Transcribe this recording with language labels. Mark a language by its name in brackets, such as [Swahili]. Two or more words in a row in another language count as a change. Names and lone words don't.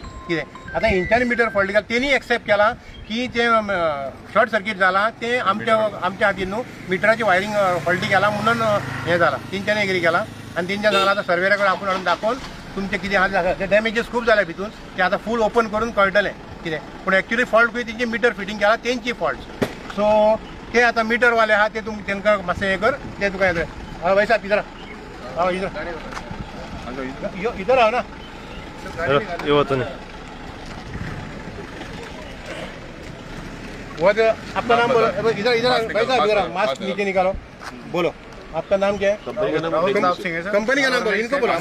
[Konkani] कितें आतां हेंच्यांनी [English] meter fault [Konkani] केला तेणी एक्सेप्ट केला की तें [English] short circuit [Konkani] जाला तें आमच्या खातीर न्हू मिटराची [English] wiring faulty [Konkani] केला म्हणून हें जालां. तेंच्यांनी एग्री केला आनी तेंच्यान सांगलां आतां सर्वेरा कडेन आपूण हाडून दाखोवन तुमचें कितें आहा ते डॅमेजीस खूब जाल्या भितून तें आतां [English] full open [Konkani] करून कळटलें. कितें पूण [English] actually fault [Konkani] खंय तेंची [English] meter fitting [Konkani] केला तेंची फॉल्ट. सो ते आतां मिटरवाले आहा ते तुमकां तेंकां मातशें हें कर तें तुका हें [Hindi] भाई साहब इधर आओ इधर आओ ना. ये होता नहीं वो आपका नाम बोलो. इधर भाई साहब इधर मास्क नीचे निकालो. बोलो आपका नाम क्या है? कंपनी का नाम बोलो. इनको बोलो